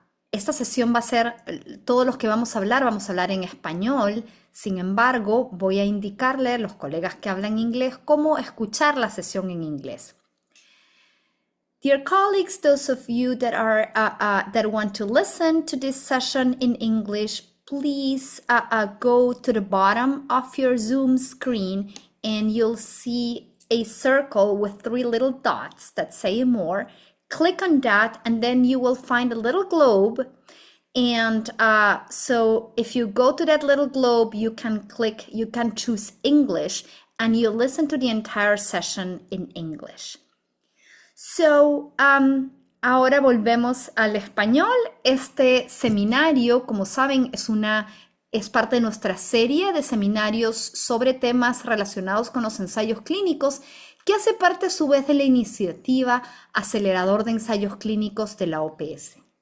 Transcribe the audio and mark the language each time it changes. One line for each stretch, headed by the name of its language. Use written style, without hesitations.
Spanish: Esta sesión va a ser, todos los que vamos a hablar en español. Sin embargo, voy a indicarle a los colegas que hablan inglés cómo escuchar la sesión en inglés.
English: Dear colleagues, those of you that want to listen to this session in English, please go to the bottom of your Zoom screen and you'll see a circle with 3 little dots that say more. Click on that and then you will find a little globe, and so if you go to that little globe, you can choose English and you listen to the entire session in English.
Spanish: So, ahora volvemos al español. Este seminario, como saben, es parte de nuestra serie de seminarios sobre temas relacionados con los ensayos clínicos, que hace parte a su vez de la iniciativa Acelerador de Ensayos Clínicos de la OPS.